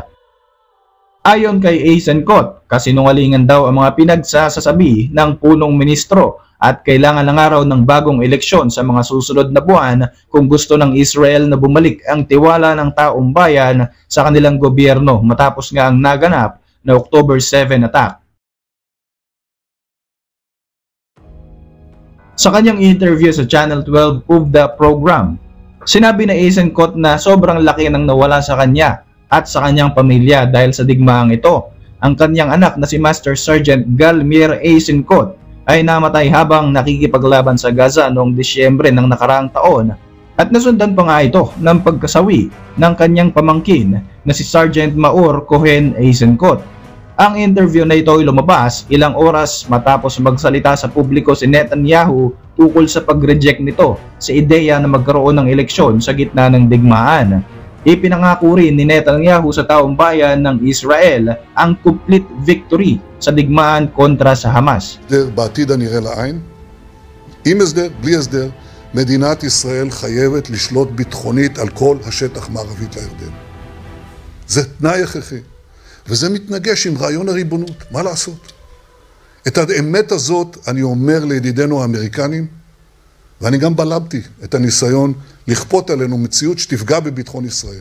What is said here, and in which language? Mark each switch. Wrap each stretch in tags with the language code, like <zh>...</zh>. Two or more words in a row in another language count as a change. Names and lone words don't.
<tl>Ayon kay Eisenkot, kasinungalingan daw ang mga pinagsasabi ng punong ministro at kailangan ng araw ng bagong eleksyon sa mga susunod na buwan kung gusto ng Israel na bumalik ang tiwala ng taong bayan sa kanilang gobyerno matapos nga ang naganap na October 7 attack. Sa kanyang interview sa Channel 12</tl> <en>of the program,</en> <tl>sinabi na Eisenkot na sobrang laki ng nawala sa kanya at sa kanyang pamilya dahil sa digmaang ito. Ang kanyang anak na si Master Sergeant Galmir Eisenkot ay namatay habang nakikipaglaban sa Gaza noong Disyembre ng nakaraang taon at nasundan pa nga ito ng pagkasawi ng kanyang pamangkin na si Sergeant Maor Cohen Eisenkot. Ang interview na ito ay lumabas ilang oras matapos magsalita sa publiko si Netanyahu tungkol sa pag-reject nito sa ideya na magkaroon ng eleksyon sa gitna ng digmaan. Ipinangako rin ni Netanyahu sa taong bayan ng Israel ang</tl> <en>complete victory</en> <tl>sa digmaan kontra sa Hamas.</tl> <he>בעתיד הנראה לעין, עם הסדר, בלי הסדר, מדינת ישראל חייבת לשלוט ביטחונית על כל השטח מערבית לירדן. זה תנאי הכרחי, וזה מתנגש עם רעיון הריבונות, מה לעשות? את האמת הזאת אני אומר לידידינו האמריקנים, ואני גם בלמתי את הניסיון לכפות עלינו מציאות שתפגע בביטחון ישראל.</he>